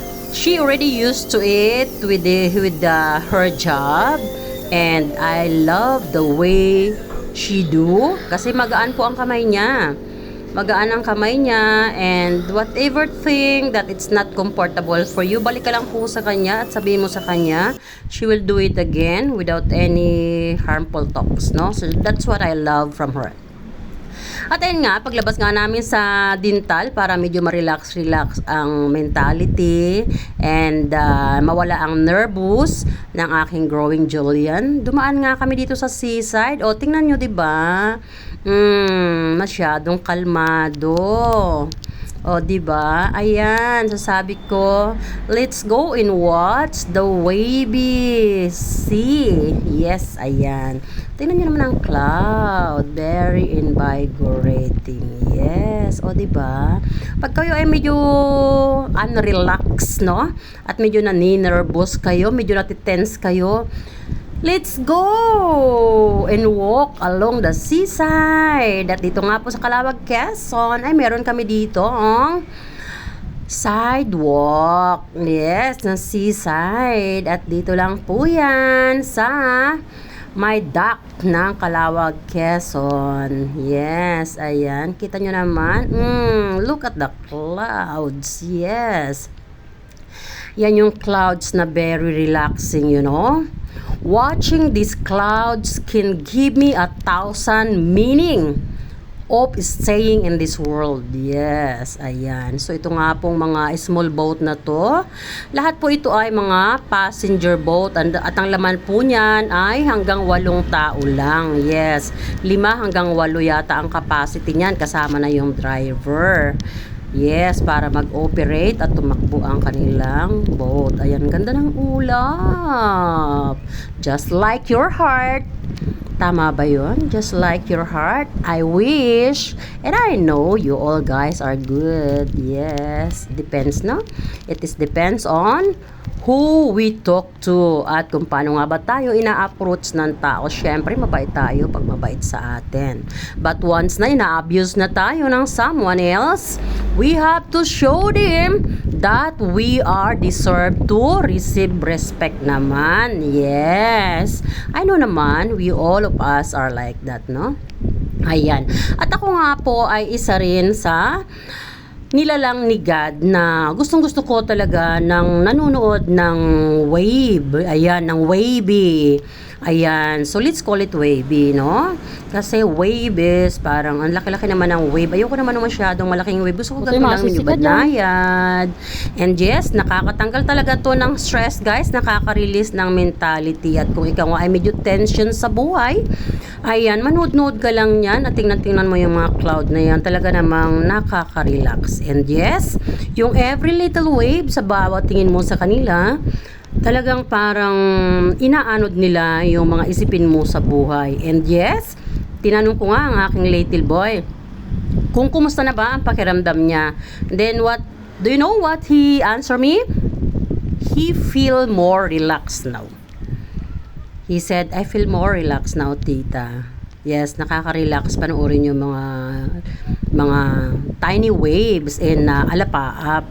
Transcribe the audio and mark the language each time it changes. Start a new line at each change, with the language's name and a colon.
English: She already used to it with her job, and I love the way she do
Filipino: kasi magaan po ang kamay niya. Magaan ang kamay niya,
English: and whatever thing that it's not comfortable for you,
Filipino: balik ka lang po sa kanya
English: at sabihin mo sa kanya, she will do it again without any harmful talks, no? So that's what I love from her.
Filipino: At ayun nga, paglabas nga namin sa dental para medyo ma-relax ang mentality and mawala ang nervous ng aking growing Julian. Dumaan nga kami dito sa seaside. O, tingnan nyo, diba? Masyadong kalmado. O, diba? Ayan, sasabi ko,
English: let's go and watch the wavy sea.
Filipino: Yes, ayan. Tingnan nyo naman ang cloud.
English: Very invigorating. Yes.
Filipino: O, diba? Pag kayo ay medyo unrelaxed, no? At medyo naninervous kayo, medyo natitense kayo,
English: Let's go and walk along the seaside.
Filipino: At dito nga po sa Calawag, Quezon, ay meron kami dito sidewalk. Yes, na seaside. At dito lang po yan sa may dock ng Calawag, Quezon.
English: Yes, ayan.
Filipino: Kita nyo naman.
English: Look at the clouds. Yes. Yan yung clouds na very relaxing, you know. Watching these clouds can give me 1,000 meaning of staying in this world.
Filipino: Yes, ayan. So, ito nga pong mga small boat na to. Lahat po ito ay mga passenger boat. At ang laman po niyan ay hanggang 8 tao lang. Yes, 5 hanggang 8 yata ang capacity niyan. Kasama na yung driver. Yes, para mag-operate at tumakbo ang kanilang boat. Ayan, ganda ng ulap.
English: Just like your heart.
Filipino: Tama ba yun?
English: Just like your heart. I wish. And I know you all guys are good. Yes. Depends, no? It is depends on who we talk to
Filipino: at kung paano nga ba tayo ina-approach ng tao. Syempre, mabait tayo pag mabait sa atin.
English: But once na ina-abuse na tayo ng someone else, we have to show them that we are deserved to receive respect naman. Yes. I know naman, we all of us are like that, no?
Filipino: Ayan. At ako nga po ay isa rin sa nilalang ni God na gustong-gusto ko talaga ng nanonood ng wave. Ayan, ng wavy.
English: Ayan, so let's call it wavy, no?
Filipino: Kasi wave is parang ang laki-laki naman ng wave. Ayoko naman masyadong malaking wave. Gusto ko gano'n lang medyo banayad. And yes, nakakatanggal talaga to ng stress, guys. Nakaka-release ng mentality. At kung ikaw ay medyo tension sa buhay, ayan, manood-nood ka lang yan at tingnan-tingnan mo yung mga cloud na yan. Talaga namang nakaka-relax. And yes, yung every little wave sa bawat tingin mo sa kanila, talagang parang inaanod nila yung mga isipin mo sa buhay. And yes, tinanong ko nga ang aking little boy kung kumusta na ba ang pakiramdam niya.
English: Then what, do you know what he answered me? He feel more relaxed now. He said, I feel more relaxed now, tita.
Filipino: Yes, nakaka-relax panoorin yung mga tiny waves in Alapaap.